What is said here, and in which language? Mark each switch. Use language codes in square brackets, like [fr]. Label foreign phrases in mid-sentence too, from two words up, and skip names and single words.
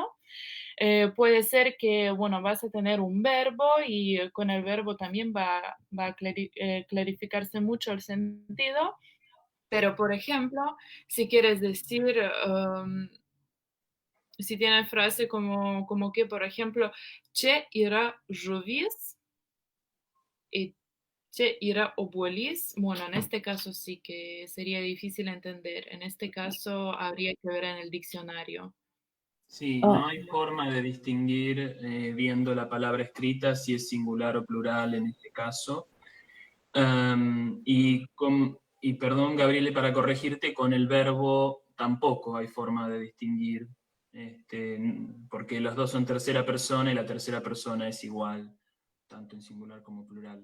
[es] Puede ser que, bueno, vas a tener un verbo y con el verbo también va a clarificarse mucho el sentido. Pero, por ejemplo, si quieres decir, si tienes frase como que, por ejemplo, [lt] che yra žuvis y che yra obuolys, [es] bueno, en este caso sí que sería difícil entender. En este caso habría que ver en el diccionario. Sí, no hay forma de distinguir viendo la palabra escrita si es singular o plural en este caso. Y perdón, Gabriele, para corregirte, con el verbo tampoco hay forma de distinguir, porque los dos son tercera persona y la tercera persona es igual, tanto en singular como plural.